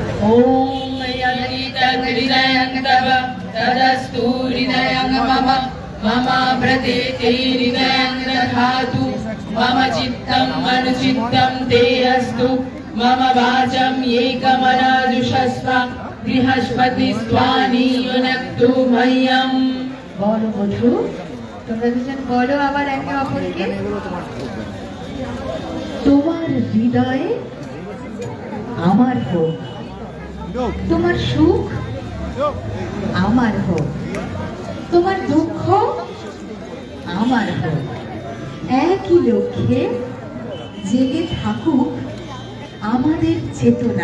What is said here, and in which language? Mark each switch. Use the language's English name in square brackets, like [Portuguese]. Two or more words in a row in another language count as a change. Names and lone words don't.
[Sanskrit] ওম यदि तद् हृदयं तव तदस्तु हृदयं मम मम प्रतीति हृदयं दधातु मम चित्तम् अनुचित्तं ते अस्तु मम वाचं एकमनाजुषस्व बृहस्पतिस्त्वानि युनक्तु मह्यम्। [Bangla] বলো বধূ, তোমরা দুজন বলো আবার একে অপরকে। তোমার হৃদয়ে আমার হোক, তোমার সুখ আমার হোক, তোমার দুঃখ আমার হোক, একই লক্ষ্যে জেগে থাকুক আমাদের চেতনা।